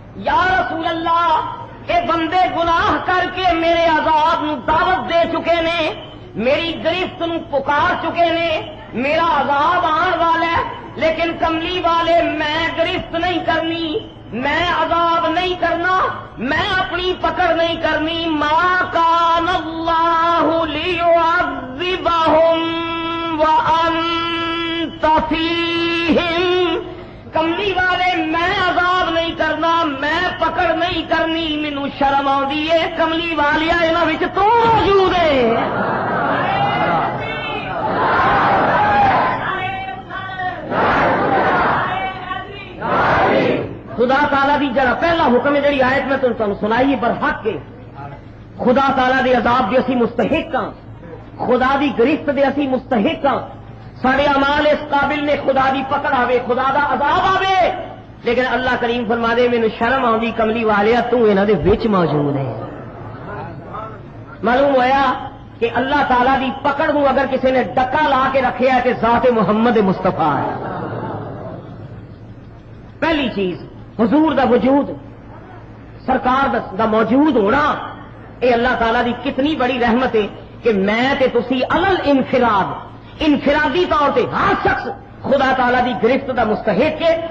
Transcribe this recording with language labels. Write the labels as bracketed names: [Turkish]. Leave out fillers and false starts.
[Punjabi] یا رسول اللہ, اے بندے گناہ کر کے میرے عذاب نو دعوت دے چکے نے, میری گرفت نو پکار چکے نے, میرا عذاب آن والا ہے, لیکن کملی والے میں گرفت نہیں کرنی, میں عذاب نہیں کرنا, میں اپنی پکڑ نہیں کرنی. [Arabic] ما کان اللہ لیعذبہم وانت فیہم. [Punjabi] کملی والے میں عذاب نہیں کرنا, میں پکڑ نہیں کرنی, مینوں شرم آندی ہے. کملی والیا انہاں وچ تو موجود ہے. خدا تعالیٰ دی جڑا پہلا حکم ہے, جڑی آیت میں تمہیں سنائی برحق کے, خدا تعالیٰ دے عذاب دے اسی مستحق ہاں, خدا دی گرفت دے اسی مستحق ہاں. سارے اعمال اس قابل نے خدا دی پکڑ آوے, خدا دا عذاب آوے, لیکن اللہ کریم فرما دے مینوں شرم آندی کملی والیا تو انہاں دے وچ موجود ہے. معلوم ہوا کہ اللہ تعالیٰ دی پکڑ نو اگر کسی نے ڈکا لا کے رکھیا ہے کہ ذات محمد مصطفیٰ ہے. پہلی چیز حضور دا وجود, سرکار دا موجود ہونا, اے اللہ تعالیٰ دی کتنی بڑی رحمت ہے کہ میں تے تسی علل انفراد, انفرادی طور پہ ہر شخص خدا تعالیٰ دی گرفت دا مستحق ہے.